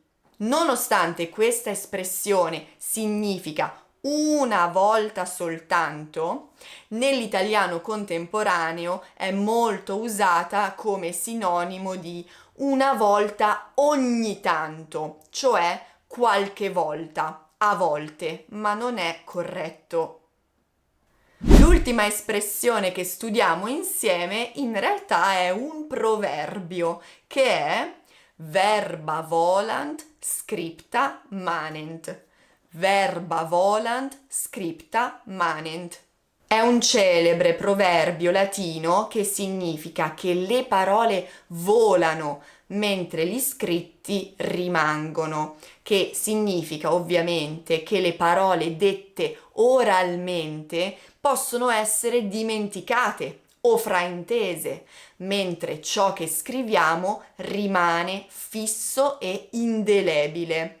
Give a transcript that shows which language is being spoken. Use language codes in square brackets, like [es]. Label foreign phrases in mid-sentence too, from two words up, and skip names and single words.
[it] Nonostante questa espressione significa una volta soltanto, nell'italiano contemporaneo è molto usata come sinonimo di una volta ogni tanto, cioè qualche volta, a volte, ma non è corretto. L'ultima espressione che studiamo insieme in realtà è un proverbio che è [la] verba volant scripta manent. Verba volant scripta manent. [it] È un celebre proverbio latino che significa che le parole volano mentre gli scritti rimangono, che significa ovviamente che le parole dette oralmente possono essere dimenticate o fraintese, mentre ciò che scriviamo rimane fisso e indelebile.